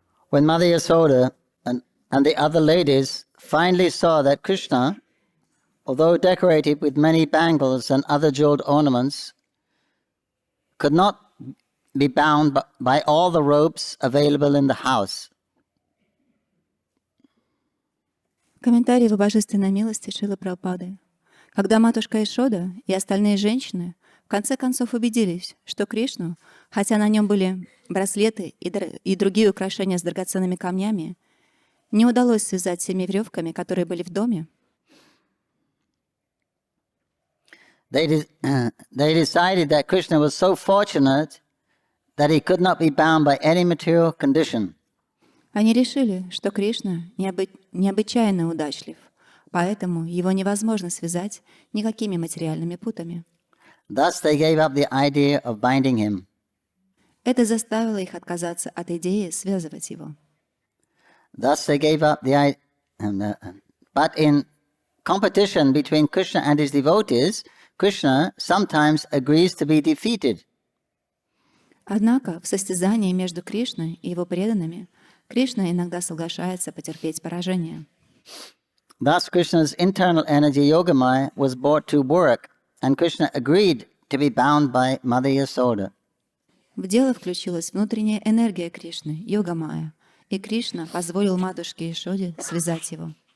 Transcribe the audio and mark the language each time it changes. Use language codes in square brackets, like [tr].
[en] When Mother Yasoda and the other ladies finally saw that Krishna, although decorated with many bangles and other jeweled ornaments, could not be bound by all the ropes available in the house. [ru] Комментарий его божественной милости Шрилы Прабхупады. Когда матушка Ишода и остальные женщины в конце концов убедились, что Кришну, хотя на нем были браслеты и другие украшения с драгоценными камнями, не удалось связать всеми веревками, которые были в доме, [en] They decided that Krishna was so fortunate that he could not be bound by any material condition. [ru] Они решили, что Кришна необычайно удачлив, поэтому его невозможно связать никакими материальными путами. [en] Thus they gave up the idea of binding him. [ru] Это заставило их отказаться от идеи связывать его. [en] Thus they gave up the idea. But in competition between Krishna and his devotees, Krishna sometimes agrees to be defeated. [ru] Однако в состязании между Кришной и его преданными Кришна иногда соглашается потерпеть поражение. [en] Thus Krishna's internal energy Yogamaya was brought to work, and Krishna agreed to be bound by Mother Yasoda. [ru] В дело включилась внутренняя энергия Кришны, Йога-майя, и Кришна позволил матушке Ишоде связать его.